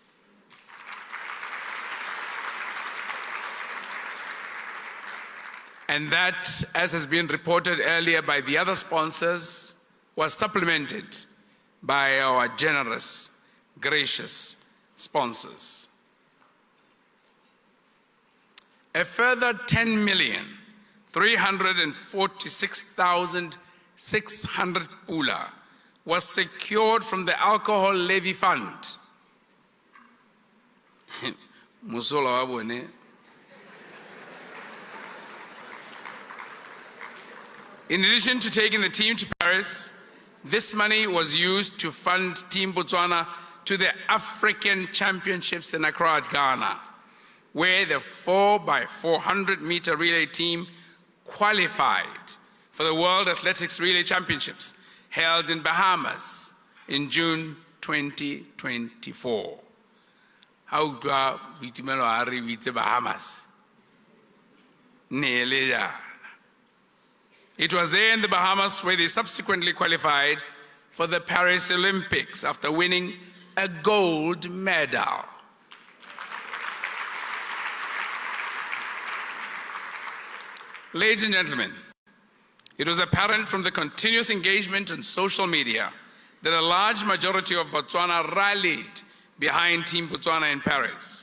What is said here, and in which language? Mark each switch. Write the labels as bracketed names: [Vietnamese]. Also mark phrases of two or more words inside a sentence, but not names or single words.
[English] And that, as has been reported earlier by the other sponsors, was supplemented by our generous, gracious sponsors. A further 10,346,600 pula was secured from the Alcohol Levy Fund. [Tswana] Musola wa bone. [English] In addition to taking the team to Paris, this money was used to fund Team Botswana to the African Championships in Accra, Ghana, where the 4x400 meter relay team qualified for the World Athletics Relay Championships held in Bahamas in June 2024. How do [Tswana] Boitumelo a re bitse Bahamas? Neeleya. [English] It was there in the Bahamas where they subsequently qualified for the Paris Olympics after winning a gold medal. Ladies and gentlemen, it was apparent from the continuous engagement on social media that a large majority of Botswana rallied behind Team Botswana in Paris.